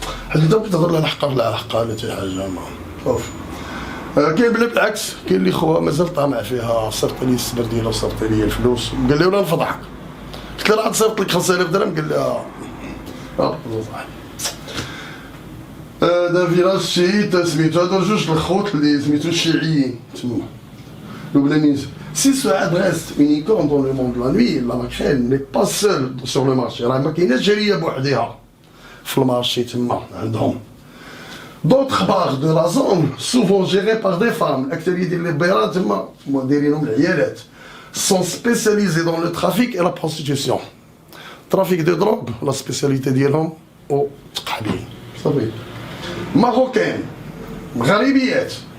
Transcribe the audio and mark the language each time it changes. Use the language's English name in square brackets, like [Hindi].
[Arabic] حيت انت كتهضر على الحقار لا حقار لا حتى حاجه ما شوف. كاين بالعكس كاين اللي خوها مازال طامع فيها صرت لي الصبر ديالو صرت لي الفلوس قال لي ولا نفضحك قلت له راه صيفط لك 5000 درهم قال لي صاحبي. هذا فيلاج شيعي سميتو هادو جوج الخوت اللي سميتو الشيعيين تما لبنانيين. [French] Si Suad reste une icône dans le monde de la nuit, la maquerelle n'est pas seule sur le marché. [Arabic] راه ما كايناش جاليه بوحدها في المارشي تما عندهم. [French] D'autres bars de la zone, souvent gérés par des femmes, [Arabic] الأكثرية ديال لي بيرات تما دايرينهم العيالات, [French] sont spécialisés dans le trafic et la prostitution. Trafic de drogue, la spécialité [Arabic] ديالهم [French] au [Arabic] تقحبين. صافي. [French] Marocaines, [Arabic] مغربيات.